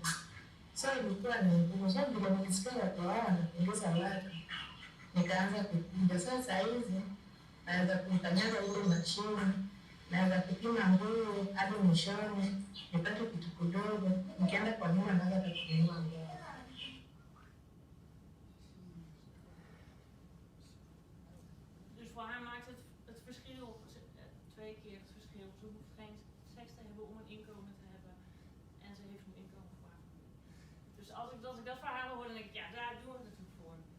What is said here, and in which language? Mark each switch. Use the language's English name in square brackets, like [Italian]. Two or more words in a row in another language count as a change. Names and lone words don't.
[Swahili] So ilikuwa ni ngumu. So vile nilisikia watu hao wanapendeza watu. Nikaanza kukuja. Sasa hizi naweza kumkanyaga ile mashine, naweza kupima nguo hadi mwishoni, nipate kitu kidogo, nikienda kwa nyumba naweza kununua nguo. [Dutch] Dus voor haar maakt het verschil, 2 keer het verschil. Ze hoeft geen seks te hebben om een inkomen te hebben. En ze heeft een inkomen voor haar familie. Dus als ik dat verhaal hoor, dan denk ik, ja, daar doen we het natuurlijk voor.